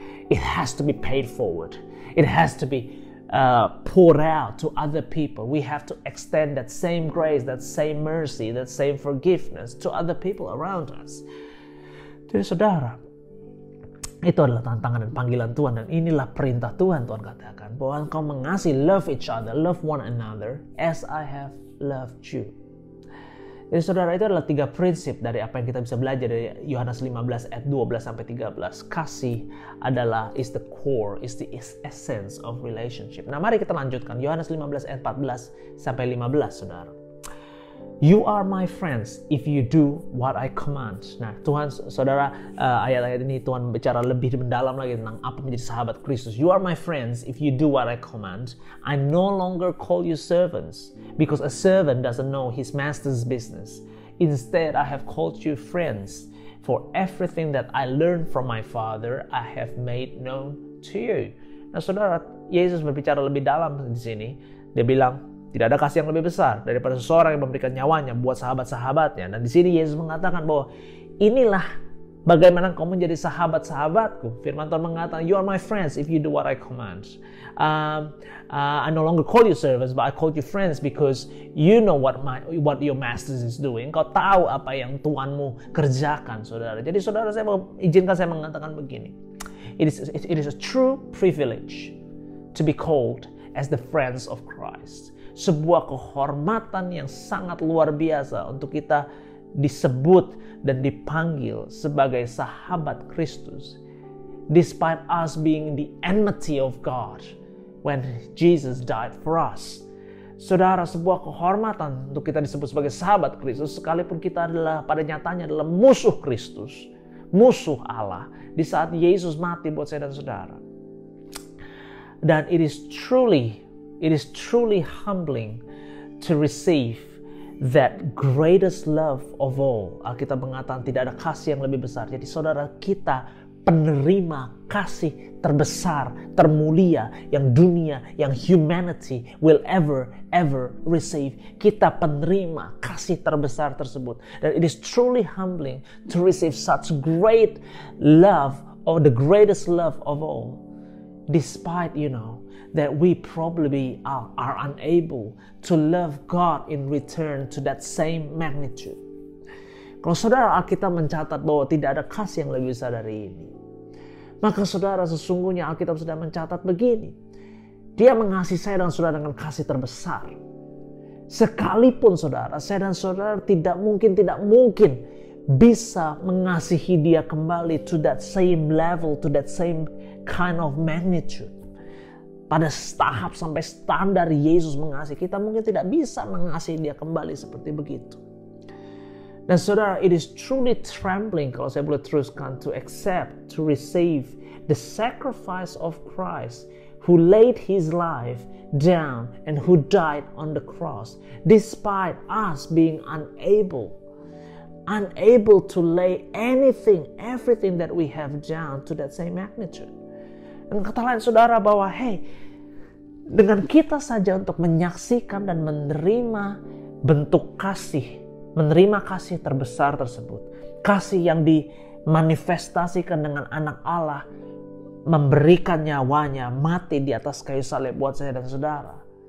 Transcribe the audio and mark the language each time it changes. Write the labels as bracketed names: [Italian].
[English] It has to be paid forward. It has to be poured out to other people. We have to extend that same grace, that same mercy, that same forgiveness to other people around us. [Indonesian] Jadi saudara, itu adalah tantangan dan panggilan Tuhan, dan inilah perintah Tuhan. Tuhan katakan bahwa engkau mengasihi, [English] love each other, love one another as I have loved you. [Indonesian] Jadi saudara, itu adalah 3 prinsip dari apa yang kita bisa belajar dari Yohanes 15 ayat 12 sampai 13. Kasih adalah [English] is the core, is the essence of relationship. [Indonesian] Nah, mari kita lanjutkan Yohanes 15 ayat 14 sampai 15, saudara. [English] You are my friends if you do what I command. [Indonesian] Nah, Tuhan, saudara, ayat-ayat ini Tuhan bicara lebih mendalam lagi tentang apa menjadi sahabat Kristus. [English] You are my friends if you do what I command. I no longer call you servants, because a servant doesn't know his master's business. Instead, I have called you friends. For everything that I learned from my Father, I have made known to you. [Indonesian] Nah, saudara, Yesus berbicara lebih dalam di sini. Dia bilang, tidak ada kasih yang lebih besar daripada seseorang yang memberikan nyawanya buat sahabat-sahabatnya. Dan di sini Yesus mengatakan bahwa inilah bagaimana kau menjadi sahabat-sahabatku. Firman Tuhan mengatakan, [English] you are my friends if you do what I command. I no longer call you servants, but I call you friends because you know what your master is doing. [Indonesian] Kau tahu apa yang Tuhanmu kerjakan, saudara. Jadi saudara, saya izinkan saya mengatakan begini. [English] It is a true privilege to be called as the friends of Christ. [Indonesian] Sebuah kehormatan yang sangat luar biasa untuk kita disebut dan dipanggil sebagai sahabat Kristus. [English] Despite us being the enmity of God when Jesus died for us. [Indonesian] Saudara, sebuah kehormatan untuk kita disebut sebagai sahabat Kristus sekalipun kita adalah pada nyatanya adalah musuh Kristus, musuh Allah di saat Yesus mati buat saya dan saudara. [English] Dan it is truly humbling to receive that greatest love of all. [Indonesian] Alkitab mengatakan tidak ada kasih yang lebih besar. Jadi saudara, kita penerima kasih terbesar, termulia yang dunia, yang [English] humanity will ever receive. [Indonesian] Kita penerima kasih terbesar tersebut. [English] Dan it is truly humbling to receive such great love, or the greatest love of all. Despite, that we probably are unable to love God in return to that same magnitude. [Indonesian] Kalau saudara, Alkitab mencatat bahwa tidak ada kasih yang lebih besar dari ini, maka saudara, sesungguhnya Alkitab sudah mencatat begini. Dia mengasihi saya dan saudara dengan kasih terbesar. Sekalipun saudara, saya dan saudara tidak mungkin bisa mengasihi dia kembali [English] to that same level, to that same kind of magnitude. [Indonesian] Pada tahap sampai standar Yesus mengasihi, kita mungkin tidak bisa mengasihi dia kembali seperti begitu. [English] Dan saudara, it is truly trembling, [Indonesian] kalau saya boleh teruskan, [English] to accept, to receive the sacrifice of Christ, who laid his life down and who died on the cross, despite us being unable to lay everything that we have down to that same magnitude. [Indonesian] Dan kata lain saudara bahwa dengan kita saja untuk menyaksikan dan menerima bentuk kasih, menerima kasih terbesar tersebut, kasih yang dimanifestasikan dengan anak Allah memberikan nyawanya, mati di atas kayu salib buat saya dan saudara.